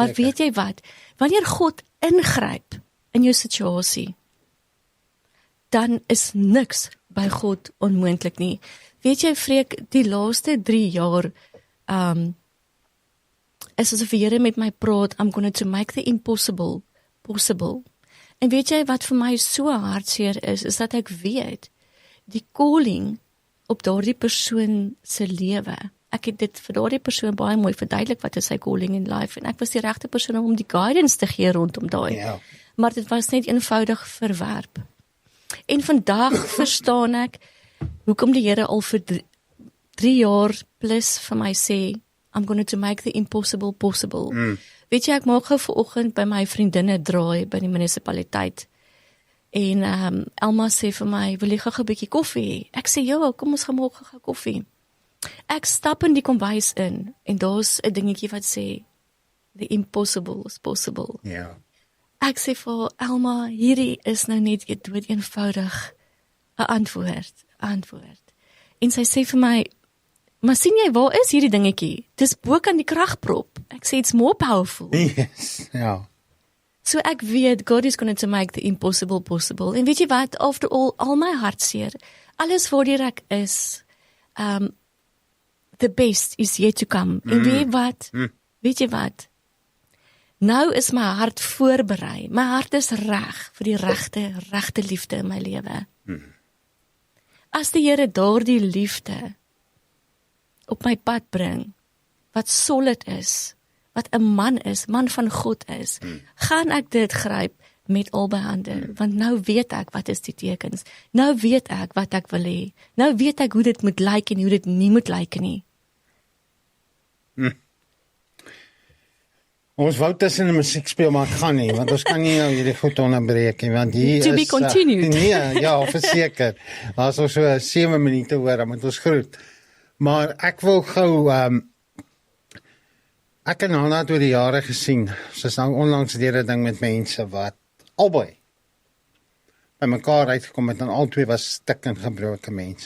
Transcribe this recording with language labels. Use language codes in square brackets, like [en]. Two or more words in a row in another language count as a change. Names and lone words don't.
[af] maar weet jy wat, wanneer God ingryp in jou situasie, dan is niks by God onmoontlik nie. Weet jy, Freek, die laaste 3 jaar, is asof die Here met my praat, [en] I'm going to make the impossible possible. [af] En weet jy wat vir my so hartseer is dat ek weet, die calling op daardie persoon se lewe, ek het dit vir daardie persoon baie mooi verduidelik wat is sy [en] calling in life, [af] en ek was die regte persoon om die guidance te gee rondom daai, Ja. maar dit was net eenvoudig verwerp. En vandag verstaan ek, hoekom die Here al vir 3 jaar plus vir my sê, [en] I'm going to make the impossible possible. [af] Weet jy, ek maak gou vanoggend by my vriendinne draai by die munisipaliteit. En Elma sê vir my, wil jy gou 'n bietjie koffie hê? Ek sê, ja, kom ons gaan maak gou koffie. Ek stap in die kombuis in, en daar's 'n dingetjie wat sê, [en] the impossible is possible. [af] Ja. Ek sê vir Elma, hierdie is nou net dood eenvoudig 'n antwoord. En sy sê vir my, maar sien jy, waar is hierdie dingetjie? Dis bo kan die kragprop. Ek sê, [en] it's more powerful. [af] Yes, ja. So ek weet, God [en] is going to make the impossible possible. [af] En weet jy wat, [en] after all my [af] hartseer, alles waar ek is, [en] the best is yet to come. [af] En weet jy wat, nou is my hart voorberei. My hart is reg vir die regte liefde in my lewe. As die Here daardie liefde op my pad bring, wat solid is, wat 'n man van God is, gaan ek dit gryp met albei hande, want nou weet ek wat is die tekens, nou weet ek wat ek wil hê, nou weet ek hoe dit moet lyk en hoe dit nie moet lyk nie. Ons wou tussen die musiek speel, maar ek gaan nie, want ons kan nie nou hierdie goed onderbreek nie, want hier [en] To be [af] is... [en] continued. [af] Nee, ja, verseker. As ons so 7 minute hoor, dan moet ons groet. Maar ek wil gou, ek en Hanna het oor die jare gesien, soos nou onlangs deur 'n ding met mense wat albei by mekaar uitgekom het, en albei was stik en gebroke mense.